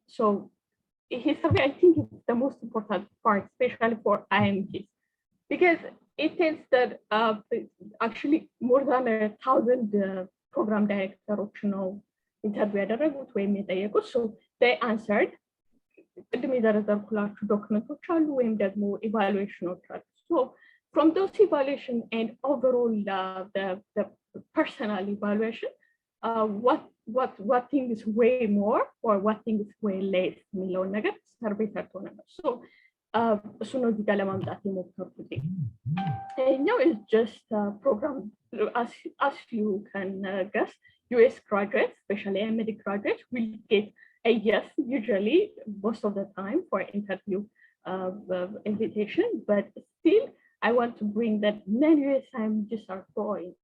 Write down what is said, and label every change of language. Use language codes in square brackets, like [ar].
[en] So his survey, I think, is the most important part, especially for IMGs, because it tells that actually more than 1,000 program directors know interview [am] ያደረጉት ወይም የጠየቁት. [en] So they answered. [am] ቅድም የዘረዘርኩላችሁ ዶክመንቶች አሉ ወይም ደግሞ ኢቫሉዌሽኖች አሉ. [en] So from those evaluation and overall the personal evaluation, what thing is way more or what thing is way less [am] የሚለውን ነገር ሰርቬይ ሰርቶ ነበር። እሱ ነው እዚህ ጋር ለማምጣት የሞከርኩት። ይኸኛው [en] is just a program, as you can guess, US graduates, especially MD graduates, will get a yes usually most of the time for interview invitation, but still I want to bring that many USMGs are growing.